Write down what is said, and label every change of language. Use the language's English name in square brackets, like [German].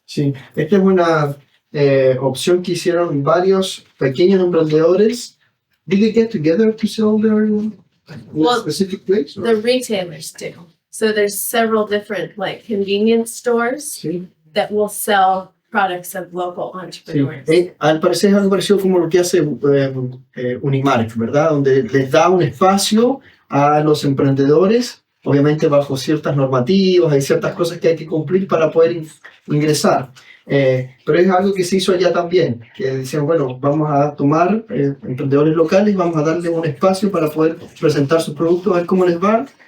[Spanish] Sí, esta es una opción que hicieron varios pequeños emprendedores. [English] Did they get together to sell their in a specific place? Or? The retailers do. So there's several different like convenience stores [Spanish] Sí. [English] that will sell products of local [Spanish] Sí. [English] entrepreneurs. [Spanish] Al parecer es algo parecido como lo que hace Unimark, ¿verdad? Donde les da un espacio a los emprendedores, obviamente bajo ciertas normativas, hay ciertas cosas que hay que cumplir para poder ingresar. Pero es algo que se hizo allá también, que decían, bueno, vamos a tomar emprendedores locales, vamos a darle un espacio para poder presentar sus productos, a ver cómo les va.